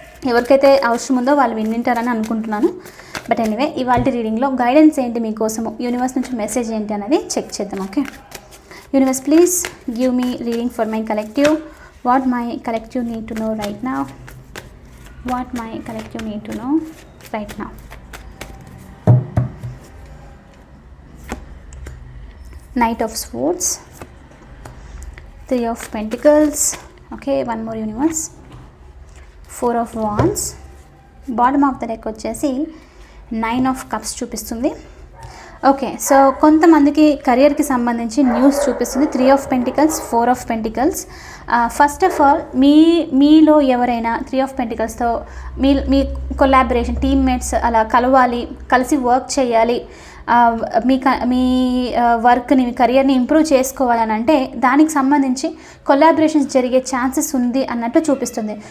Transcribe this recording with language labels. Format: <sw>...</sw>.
<te>ఎవరికైతే అవసరం ఉందో వాళ్ళు వింటారని అనుకుంటున్నాను. బట్ ఎనీవే, ఇవాళ రీడింగ్లో గైడెన్స్ ఏంటి మీకోసము, యూనివర్స్ నుంచి మెసేజ్ ఏంటి అనేది చెక్ చేద్దాం.</te> <en>Okay, Universe, please give me reading for my collective. What my collective need to know right now. What my collective need to know right now. Knight of Swords, Three of Pentacles. Okay, one more universe. Four of Wands. Bottom of the deck</en> <te>వచ్చేసి Nine of Cups చూపిస్తుంది. Okay, so కొంతమందికి కెరియర్కి సంబంధించి news చూపిస్తుంది. 3 of Pentacles, 4 of Pentacles. First of all మీలో ఎవరైనా 3 of Penticlesతో మీ collaboration, teammates అలా కలవాలి, కలిసి వర్క్ చేయాలి, మీ వర్క్ని, మీ కెరియర్ని ఇంప్రూవ్ చేసుకోవాలని అంటే దానికి సంబంధించి కొలాబరేషన్స్ జరిగే ఛాన్సెస్ ఉంది అన్నట్టు చూపిస్తుంది.</te>